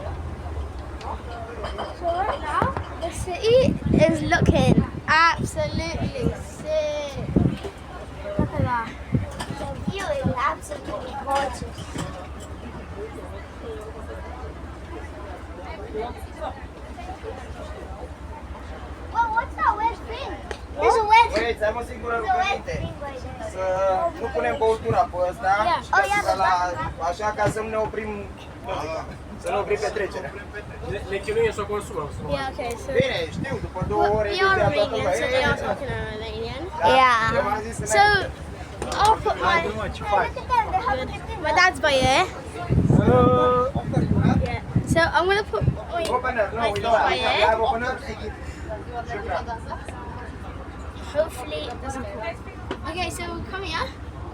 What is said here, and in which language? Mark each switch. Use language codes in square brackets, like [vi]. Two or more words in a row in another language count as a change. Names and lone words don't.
[en] So right now, the city is looking absolutely sick. Look at that. The view is absolutely gorgeous. Well, what's that wet thing? There's a wet thing. [ro] Băieți, am o singură [en] There's a wet [ro] rugăminte. [en] thing right there. [ro] Să nu punem băutura pe ăsta, [en] Yeah. Oh, yeah, [ro] să [en] the [ro] la, [en] background. [ro] așa ca să nu ne oprim muzica. Să ne oprim petrecerea. Le chinuie să o consumăm. [en] Yeah, okay, so [ro] Bine, știu, după 2 ore [en] we [ro] de [en] are [ro] toată [en] Romanian, [ro] lumea. [en] so we are talking in Romanian. Yeah. [ro] Eu v-am zis să [en] So, [ro] mergem. [en] I'll put my, [ro] Ce faci? [en] Look at them. They have a thing. my dad's by here. Yeah. So I'm gonna put my Opener, no, my we feet don't by have. We here. have opener, take it. Shukran. Hopefully it doesn't fall. Okay, so come here.